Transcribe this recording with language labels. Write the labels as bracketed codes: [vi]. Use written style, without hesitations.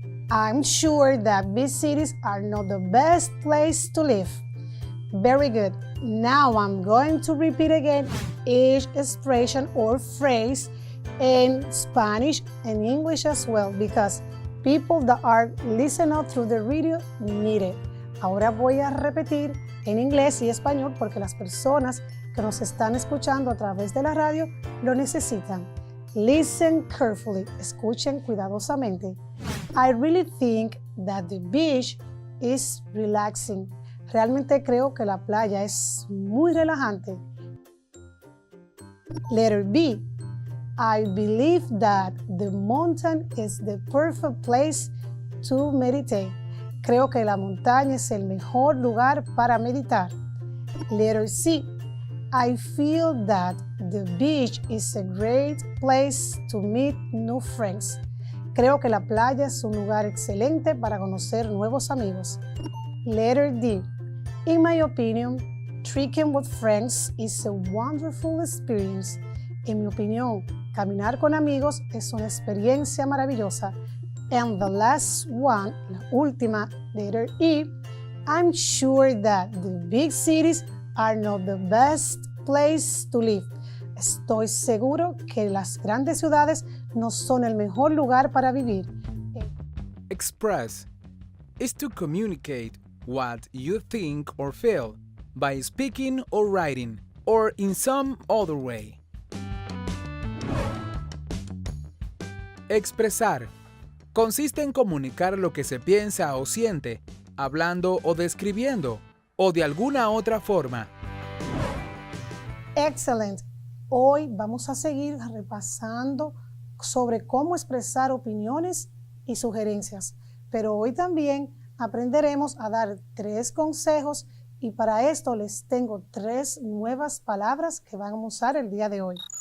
[en] I'm sure that big cities are not the best place to live. Very good. Now I'm going to repeat again each expression or phrase in Spanish and English as well, because people that are listening through the radio need it. [es] Ahora voy a repetir en inglés y español porque las personas que nos están escuchando a través de la radio lo necesitan. [en] Listen carefully. [es] Escuchen cuidadosamente. [en] I really think that the beach is relaxing. [es] Realmente creo que la playa es muy relajante. [en] Letter B. I believe that the mountain is the perfect place to meditate. [es] Creo que la montaña es el mejor lugar para meditar. [en] Letter C. I feel that the beach is a great place to meet new friends. [es] Creo que la playa es un lugar excelente para conocer nuevos amigos. [en] Letter D. In my opinion, Trekking with friends is a wonderful experience. [es] En mi opinión, caminar con amigos es una experiencia maravillosa. [en] And the last one, [es] la última, [en] letter E, I'm sure that the big cities are not the best place to live. [es] Estoy seguro que las grandes ciudades no son el mejor lugar para vivir. [en] Express is to communicate what you think or feel by speaking or writing or in some other way. [es] Expresar consiste en comunicar lo que se piensa o siente, hablando o describiendo, o de alguna otra forma. [en] Excellent. [es] Hoy vamos a seguir repasando sobre cómo expresar opiniones y sugerencias, pero hoy también aprenderemos a dar 3 consejos y para esto les tengo 3 nuevas palabras que vamos a usar el día de hoy.